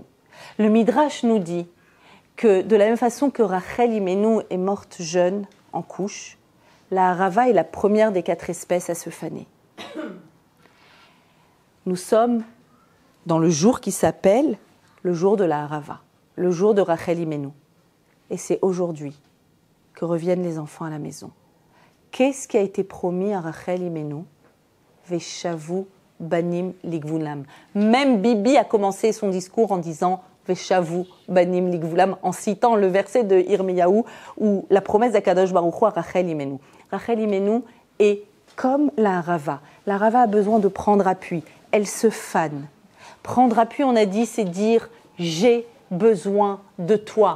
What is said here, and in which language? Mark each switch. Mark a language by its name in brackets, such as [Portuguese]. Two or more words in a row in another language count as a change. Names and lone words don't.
[French] Le Midrash nous dit que de la même façon que Rachel Imenu est morte jeune en couche, la harava est la première des 4 espèces à se faner. Nous sommes dans le jour qui s'appelle le jour de la harava, le jour de Rachel Imenu. Et c'est aujourd'hui que reviennent les enfants à la maison. Qu'est-ce qui a été promis à Rachel Imenu? [Hebrew] ושבו בנים לגבולם. [French] Même Bibi a commencé son discours en disant [Hebrew] ושבו בנים לגבולם, [French] en citant le verset de Irmiyahu où la promesse d' [Hebrew] הקדוש ברוך הוא [French] à Rachel Imenu. Rachel Imenu est comme la harava. La harava a besoin de prendre appui. Elle se fane. Prendre appui, on a dit, c'est dire j'ai besoin de toi.